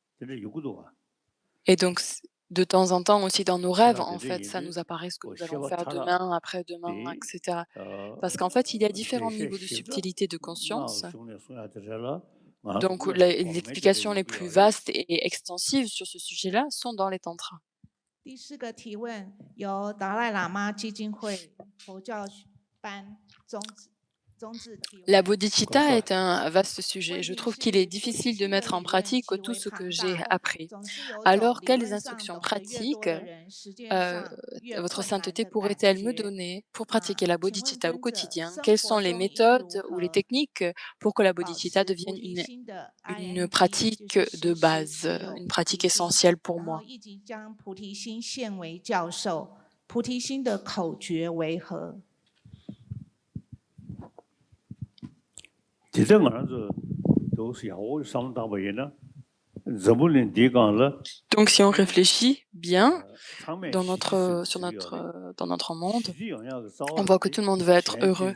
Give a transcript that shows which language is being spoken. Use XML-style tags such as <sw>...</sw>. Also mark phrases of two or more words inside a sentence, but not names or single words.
<fr>Et donc, de temps en temps aussi dans nos rêves, en fait, ça nous apparaît ce que nous allons faire demain, après-demain, etc. Parce qu'en fait, il y a différents niveaux de subtilité de conscience. Donc, les explications les plus vastes et extensives sur ce sujet-là sont dans les tantras.</fr> <zh>第四个提问由达赖喇嘛基金会佛教班宗旨提问。</zh> <fr>La bodhicitta est un vaste sujet. Je trouve qu'il est difficile de mettre en pratique tout ce que j'ai appris. Alors, quelles instructions pratiques votre sainteté pourrait-elle me donner pour pratiquer la bodhicitta au quotidien? Quelles sont les méthodes ou les techniques pour que la bodhicitta devienne une pratique de base, une pratique essentielle pour moi?</fr> <zh>以及将菩提心献为教授，菩提心的口诀为何？</zh> <fr>Donc, si on réfléchit bien dans notre monde, on voit que tout le monde veut être heureux.</fr>